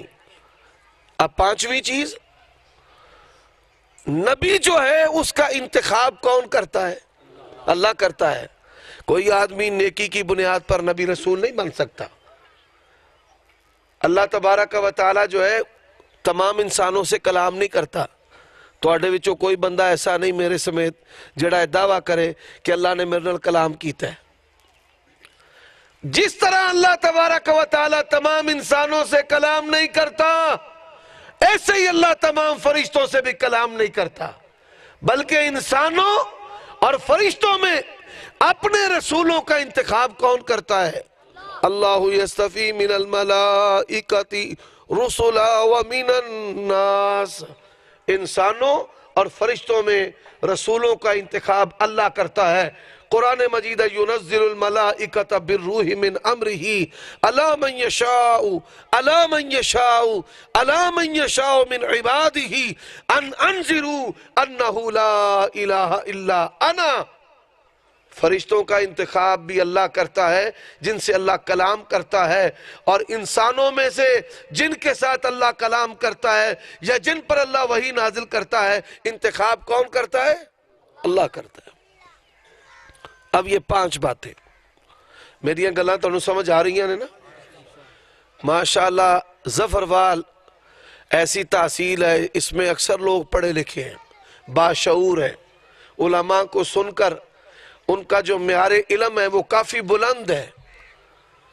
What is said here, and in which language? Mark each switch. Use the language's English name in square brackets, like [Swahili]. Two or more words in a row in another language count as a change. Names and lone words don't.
[Urdu] اب 5ویں چیز، نبی جو ہے اس کا انتخاب کون کرتا ہے؟ اللہ کرتا ہے۔ کوئی آدمی نیکی کی بنیاد پر نبی رسول نہیں بن سکتا۔ اللہ تبارک و تعالی جو ہے تمام انسانوں سے کلام نہیں کرتا۔ [Punjabi] تواڈے وچوں کوئی بندہ ایسا نہیں میرے سمیت جڑا دعویٰ کرے کہ اللہ نے میرے نال کلام کیتا ہے۔ [Urdu] جس طرح اللہ تبارک و تعالی تمام انسانوں سے کلام نہیں کرتا، ایسے ہی اللہ تمام فرشتوں سے بھی کلام نہیں کرتا، بلکہ انسانوں اور فرشتوں میں اپنے رسولوں کا انتخاب کون کرتا ہے؟ [Arabic] اللہ یستفی من الملائکۃ رسلا ومن الناس، [Urdu] انسانوں اور فرشتوں میں رسولوں کا انتخاب اللہ کرتا ہے۔ قرآن مجید [Arabic] ينزل الملائکۃ بالروح من امرہ علی من یشاء علی من یشاء علی من یشاء من عبادہ ان انذروا انہ لا الہ الا انا۔ [Urdu] فرشتوں کا انتخاب بھی اللہ کرتا ہے جن سے اللہ کلام کرتا ہے، اور انسانوں میں سے جن کے ساتھ اللہ کلام کرتا ہے یا جن پر اللہ وحی نازل کرتا ہے، انتخاب کون کرتا ہے؟ اللہ کرتا ہے۔ اب یہ 5 باتیں [Punjabi] میری گلاں تانوں سمجھ [Urdu] آ رہی ہیں نا؟ ماشاءاللہ ظفروال ایسی تحصیل ہے، اس میں اکثر لوگ پڑھے لکھے ہیں، باشعور ہیں، علماء کو سن کر ان کا جو معیار علم ہے وہ کافی بلند ہے۔